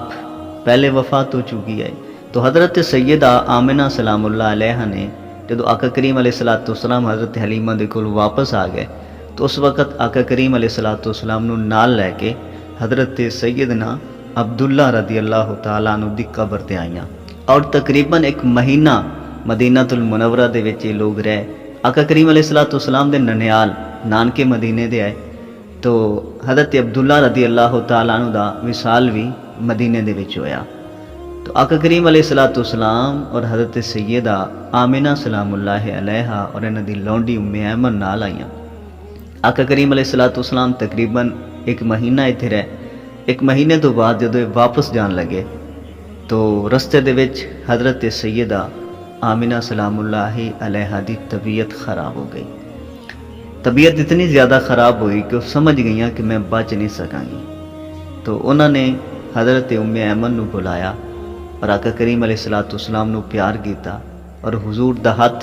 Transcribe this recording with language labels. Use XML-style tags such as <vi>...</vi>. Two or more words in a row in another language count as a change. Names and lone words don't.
<pa>پہلے وفات ہو چکی ہے، تو حضرت سیدہ آمنہ سلام اللہ علیہ نے جدو آقا کریم علیہ السلام حضرت حلیمہ دے کول واپس آ گئے، تو اس وقت آقا کریم علیہ السلام نو نال لے کے حضرت سیدنا عبداللہ رضی اللہ تعالیٰ عنہ دی قبر تے آئیاں، اور تقریباً 1 مہینہ مدینہ المنورہ دے وچ لوگ رہے۔ آقا کریم علیہ السلام دے ننیال نانکے مدینے دے آئے، تو حضرت عبداللہ رضی اللہ تعالیٰ عنہ دا وصال بھی مدینے دے وچ ہویا۔ تو آقا کریم علیہ السلام اور حضرت سیدہ آمنہ سلام اللہ علیہ اور انہاں دی لونڈی ام ایمن نال آئیاں۔ آقا کریم علیہ السلام تقریباً 1 مہینہ اتھے رہے۔ 1 مہینے تو بعد جدو واپس جان لگے تو رستے دے وچ حضرت سیدہ آمنہ سلام اللہ علیہ دی طبیعت خراب ہو گئی۔ طبیعت اتنی زیادہ خراب ہوئی کہ وہ سمجھ گئیاں کہ میں بچ نہیں سکاں گی، تو انہوں نے حضرت ام ایمن نو بلایا اور آقا کریم علیہ السلام نو پیار کیتا اور حضور دا ہاتھ</pa>